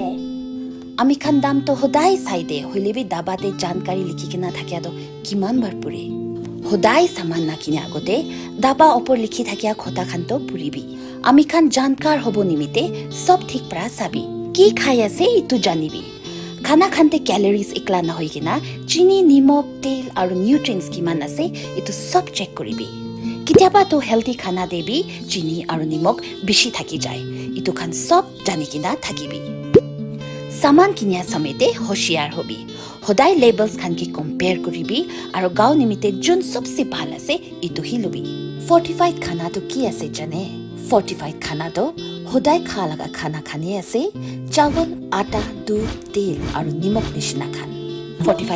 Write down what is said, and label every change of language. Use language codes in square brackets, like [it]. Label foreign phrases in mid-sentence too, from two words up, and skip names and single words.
[nag] Ami khan dam to hodai saide hoilebi dabate jankari likhikina thakia do kiman bar pure. Hodai saman na kine agote daba opor likhi thakia khota khan to puribi. Ami khan jankar hobo nimite sob thik pra sabi. Ki khai ase itu janibi. खाना खानते क्यालोरीज एकला न होइकिना चिनी निमक तेल आरो न्यूट्रिएंट्स किमान आसे इतो सब चेक करिबि কেতিয়াবা তো হেলথি খানা দেবি চিনি আৰু নিমখ বেছি থাকি যায় ইটো খান সব জানি কিনা থাকিবি সামান কিনিয়া সমেতে হোশিয়াৰ হবি সদায় লেবেলছ খান কি কম্পেয়াৰ কৰিবি আৰু গাঁও নিমিতে যোন সবসে ভাল আছে ইটো হি লবি ফৰ্টিফাইড খানাটো কি আছে জানে ফৰ্টিফাইড খানাটো সদায় খা লগা খানা খানি আছে চাৱল আটা দুধ তেল আৰু নিমখ নিচিনা খান ফৰ্টিফাইড